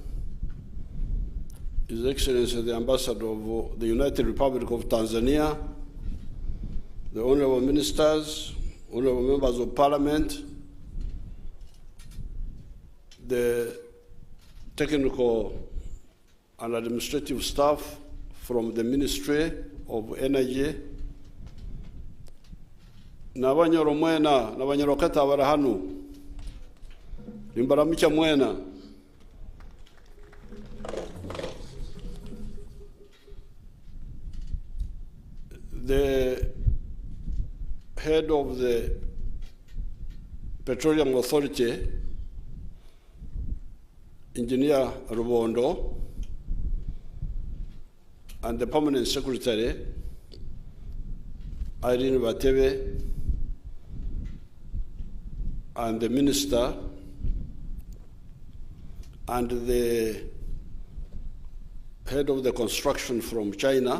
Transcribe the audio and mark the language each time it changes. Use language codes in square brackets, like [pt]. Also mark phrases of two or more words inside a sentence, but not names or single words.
[en] His Excellency the Ambassador of the United Republic of Tanzania, the Honorable Ministers, Honorable Members of Parliament, the technical and administrative staff from the Ministry of Energy, [nyo] n'abanyoro mwena n'abanyarokata bari hano nimbaramica mwena. [en] The head of the Petroleum Authority, Engineer Rubondo, and the Permanent Secretary, Irene Batebe, and the Minister, and the head of the construction from China.